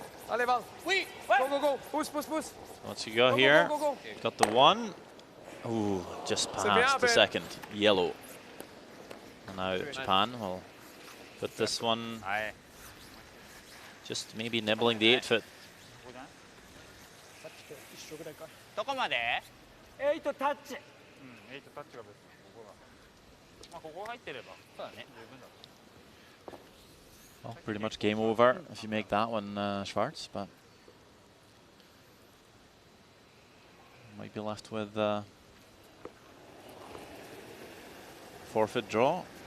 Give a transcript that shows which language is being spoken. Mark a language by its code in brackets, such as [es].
[fr] Allez, Val. Oui. [en] Go, go. [fr] Pousse, pousse, pousse. [en] Once you go here, got the 1. Ooh, just past the second. Yellow. And now Japan will put this one just maybe nibbling the 8 foot. [ja] どこまで？8タッチ。8タッチが別にここが。まあここ入ってれば。そうだね。十分だ。 [en] Well, pretty much game over if you make that one, Schwartz, but might be left with forfeit draw.